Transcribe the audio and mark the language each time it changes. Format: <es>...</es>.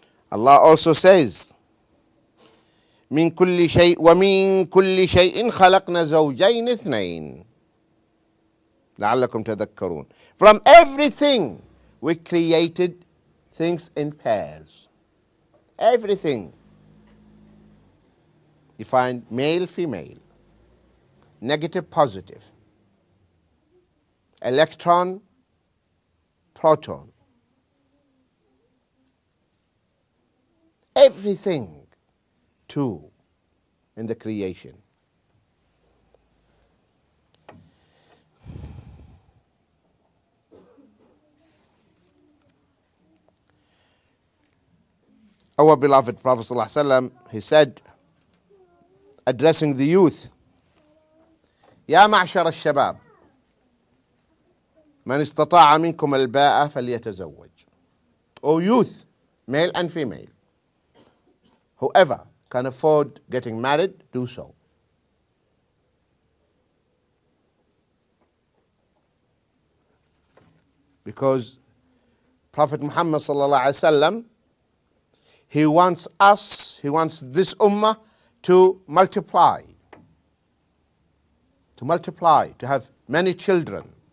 <en>Allah also says,</en> <ar>من كل شيء ومن كل شيء خلقنا زوجين اثنين لعلكم تذكرون.</ar> <en>From everything we created things in pairs. Everything. You find male, female, negative, positive, electron, proton. Everything, two, in the creation. Our beloved Prophet ﷺ, he said, addressing the youth,</en> <ar>يا معشر الشباب من استطاع منكم الباءة فليتزوج.</ar> <en>O youth, male and female, whoever can afford getting married, do so. Because Prophet Muhammad sallallahu alaihi wasallam, he wants this ummah to multiply, to have many children.</en>